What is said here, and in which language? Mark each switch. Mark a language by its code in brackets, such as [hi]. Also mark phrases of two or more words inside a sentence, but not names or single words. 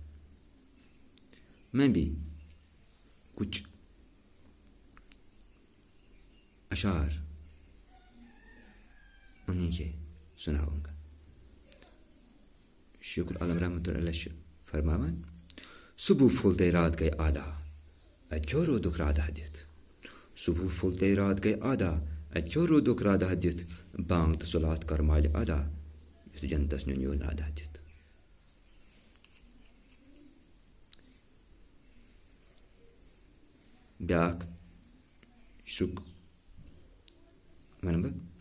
[ur] میں بھی کچھ اشعار انہیں کے سناؤں گا. [ks] شیخ العالم [ar] رحمۃ اللہ علیہ [ks] فرماون صبح پھولتے رات گئے آدھا اتھو رودک رادہ دِتھ. صبح پھولتے رات گئے آدھا اتھو رودک رادہ دِتھ. بانگ تہٕ صلات کر مالہِ ادا یُتھ جنتس نیو نادہ دِتھ. بیاکھ شرک ونہٕ بہٕ.